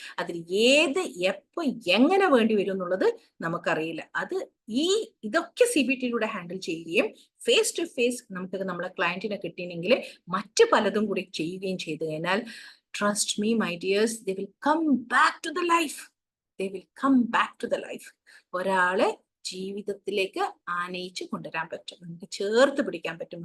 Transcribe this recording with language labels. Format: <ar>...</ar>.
<ml>അതിൽ എപ്പോ എങ്ങനെ വേണ്ടി വരും എന്നുള്ളത് നമുക്കറിയില്ല. ഇതൊക്കെ CBTയിലൂടെ ഹാൻഡിൽ ചെയ്യുകയും ഫേസ് ടു ഫേസ് നമുക്ക് നമ്മളെ ക്ലയന്റിനെ കിട്ടിയെങ്കിൽ മറ്റു പലതും കൂടി ചെയ്യുകയും ചെയ്തു കഴിഞ്ഞാൽ</ml> <en>Trust me my dears, they will come back to the life. They will come back to the life.</en> <ml>ഒരാളെ ജീവിതത്തിലേക്ക് ആനയിച്ച് കൊണ്ടുവരാൻ പറ്റും, നമുക്ക് ചേർത്ത് പിടിക്കാൻ പറ്റും.</ml>